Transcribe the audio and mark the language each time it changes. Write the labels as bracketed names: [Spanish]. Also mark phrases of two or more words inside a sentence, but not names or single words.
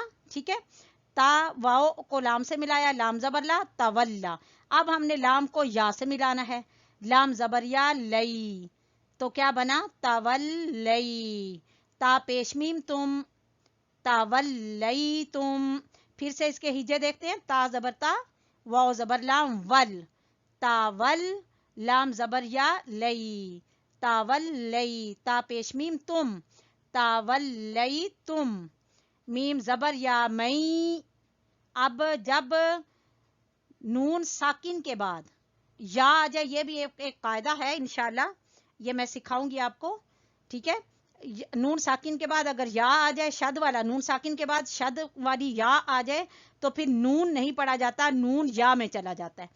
[Urdu] ٹھیک ہے، تا واو کو لام سے ملایا، لام زبر لا، تولا. اب ہم نے لام کو یا سے ملانا ہے، لام زبر یا لئی، تو کیا بنا تولی. تا پیش میم تم، تولی تم. پھر سے اس کے ہجے دیکھتے ہیں. تا زبر تا، واو زبر لام ول، تاول، لام زبر یا لئی، تاولی. تا پیش میم تم، تاولی تم. میم زبر یا مئی. اب جب نون ساکن کے بعد یا آ جائے، یہ بھی ایک قاعدہ ہے انشاءاللہ، یہ میں سکھاؤں گی آپ کو. ٹھیک ہے، نون ساکن کے بعد اگر یا آ جائے شد والا، نون ساکن کے بعد شد والی یا آ جائے تو پھر نون نہیں پڑھا جاتا، نون یا میں چلا جاتا ہے.